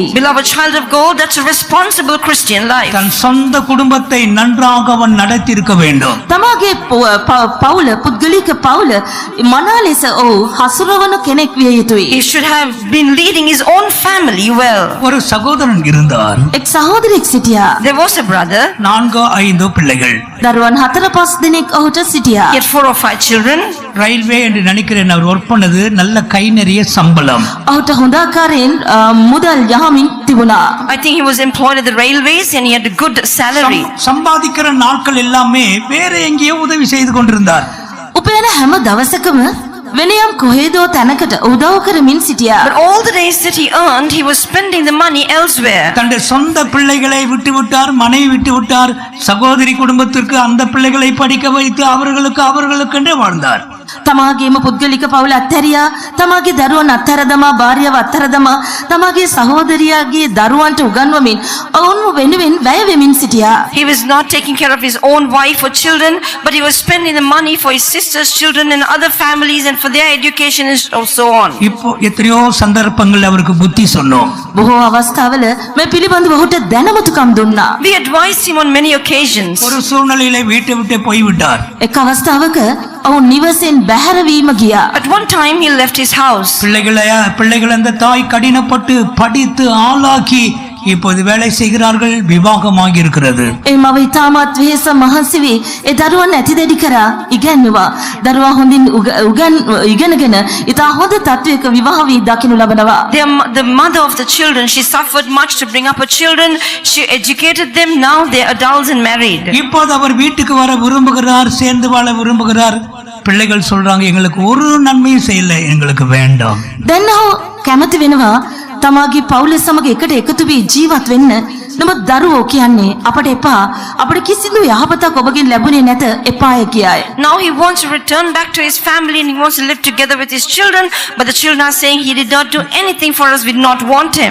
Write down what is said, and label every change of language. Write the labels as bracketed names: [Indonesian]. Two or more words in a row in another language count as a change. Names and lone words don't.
[English] Beloved child of God, that's a responsible Christian life. [Tamil] தன் சொந்த குடும்பத்தை நன்றாக அவன் நடத்தி இருக்க வேண்டும். [Sinhala] තමාගේ පවුල පුද්ගලික පවුල මනා ලෙස ඔහු හසුරවන කෙනෙක් විය යුතුයි. [English] He should have been leading his own family well. [Tamil] ஒரு சகோதரன் இருந்தார். [Sinhala] එක් සහෝදරෙක් සිටියා. [English] There was a brother. [Tamil] 4-5 பிள்ளைகள். [Sinhala] දරුවන් 4-5 දෙනෙක් ඔහුට සිටියා. [English] He had 4 or 5 children. [Tamil] ரயில்வே என்று நினைக்கிறேன் அவர் ஒர்க் பண்ணது நல்ல கை நிறைய சம்பளம். [Sinhala] ඔහුට හොඳ ආකාරයෙන් මුදල් යහමින් තිබුණා. [English] I think he was employed at the railways and he had a good salary. [Tamil] சம்பாதிக்கிற நாட்கள் எல்லாமே வேற எங்கேயோ உதவி செய்து கொண்டிருந்தார். [Sinhala] උපයන හැම දවසකම වෙනයම් කොහෙදෝ තැනකට උදව් කරමින් සිටියා. [English] But all the days that he earned, he was spending the money elsewhere. [Tamil] தன்னுடைய சொந்த பிள்ளைகளை விட்டு விட்டார், மனைவி விட்டு விட்டார், சகோதரி குடும்பத்திற்கு அந்த பிள்ளைகளை படிக்க வைத்து அவர்களுக்கென்றே வாழ்ந்தார். [Sinhala] තමාගේම පුද්ගලික පවුල අත්හැරියා, තමාගේ දරුවන් අත්හැර දමා, භාර්යාව අත්හැර දමා, තමාගේ සහෝදරියගේ දරුවන්ට උගන්වමින් ඔවුන් වෙනුවෙන් වැය වෙමින් සිටියා. [English] He was not taking care of his own wife or children, but he was spending the money for his sister's children and other families and for their education and so on. [Tamil] இப்போ எத்தனையோ சந்தர்ப்பங்கள் அவருக்கு புத்தி சொன்னோம். [Sinhala] බොහෝ අවස්ථාවල මේ පිළිබඳව ඔහුට දැනුමතුකම් දුන්නා. [English] We advised him on many occasions. [Tamil] ஒரு சூழ்நிலையில வீட்டை விட்டு போய்விட்டார். [Sinhala] එක් අවස්ථාවක ඔවුන් නිවසෙන් බැහැර වීම ගියා. [English] At one time he left his house. [Tamil] பிள்ளைகள் அந்த தாய் கடினப்பட்டு படித்து ஆளாக்கி இப்போது வேலை செய்கிறார்கள், விவாகமாகி இருக்கிறது. [Sinhala] ඒ මව ඉතාමත් වෙහෙස මහන්සි වී ඒ දරුවන් ඇතිදැඩි කරා ඉගැන්නුවා. දරුවා හොඳින් ඉගෙනගෙන ඉතා හොඳ තත්වයක විවාහ වී දකිනු ලබනවා. [English] The mother of the children, she suffered much to bring up her children. She educated them. Now they are adults and married. [Tamil] இப்போது அவர் வீட்டுக்கு வர விரும்புகிறார், சேர்ந்து வாழ விரும்புகிறார். பிள்ளைகள் சொல்றாங்க, எங்களுக்கு ஒரு நன்மையும் செய்யல, எங்களுக்கு வேண்டாம். [Sinhala] දැන් ඔහු කැමති වෙනවා තමාගේ පවුල සමග එකට එකතු වී ජීවත් වෙන්න. නමුත් දරුවෝ කියන්නේ අපට එපා, අපට කිසිදු යහපතක් ඔබගෙන් ලැබුණේ නැත, එපාය කියයි. [English] Now he wants to return back to his family and he wants to live together with his children, but the children are saying he did not do anything for us, we did not want him.